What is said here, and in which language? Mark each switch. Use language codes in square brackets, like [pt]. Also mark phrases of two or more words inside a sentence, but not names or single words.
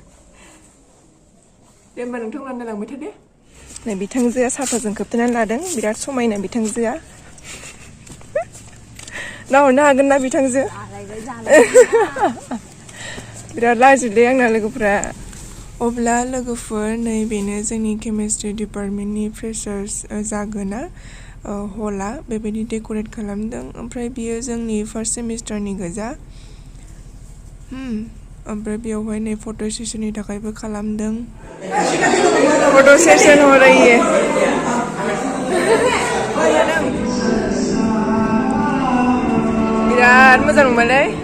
[brx] होमबा नोंथांमोना नायलांबाय था दे नै बिथांजोआ साथाजों खोबथेनानै लादों बिराद समायना बिथांजोआ नाहरनो हागोन ना बिथांजो बिराद लाजिलै आंना लोगोफोरा अब्ला लोगोफोर नै बेनो जोंनि [en] chemistry department [brx] फ्रेशार्स जागोना हला बेबायदि डेक'रेट खालामदों ओमफ्राय बियो जोंनि [en] first semester [brx] गोजा ओमफ्राय बेयावहाय नै [en] photo session [brx] थाखायबो खालामदों [en] photo session [hi] हो रही है [brx] बिराद मोजां नुबायलै